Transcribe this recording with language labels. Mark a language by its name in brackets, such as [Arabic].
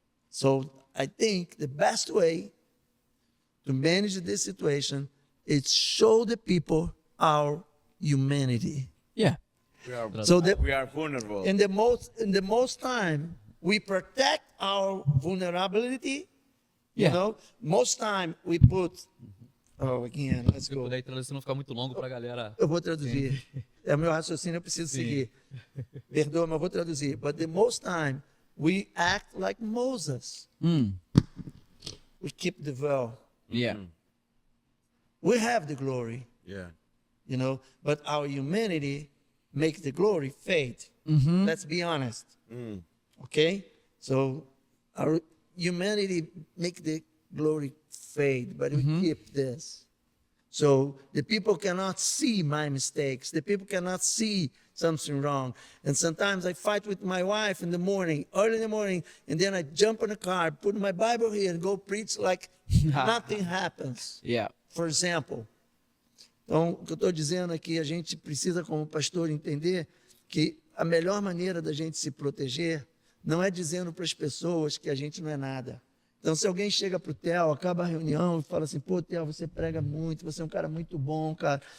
[English] So I think the best way to manage this situation is show the people our humanity. Yeah. We are vulnerable. In the most time, we protect our vulnerability. Most time we put. Oh, again, let's go. [Portuguese] Daí traduzir não ficar muito longo para a galera. Eu vou traduzir. É o meu raciocínio, eu preciso seguir. Perdoa, mas eu vou traduzir. [English] But the most time we act like Moses. We keep the veil. Yeah. We have the glory. Yeah. But our humanity makes the glory fade. Let's be honest. Okay? So our humanity make the glory fade, but we keep this. So the people cannot see my mistakes. The people cannot see something wrong. And sometimes I fight with my wife in the morning, early in the morning, and then I jump in the car, put my Bible here and go preach like nothing happens. Yeah. For example. [Portuguese] Então, o que eu estou dizendo aqui, a gente precisa, como pastor, entender que a melhor maneira da gente se proteger não é dizendo para as pessoas que a gente não é nada. Então, se alguém chega para o Theo, acaba a reunião e fala assim, pô, Theo, você prega muito, você é um cara muito bom, cara.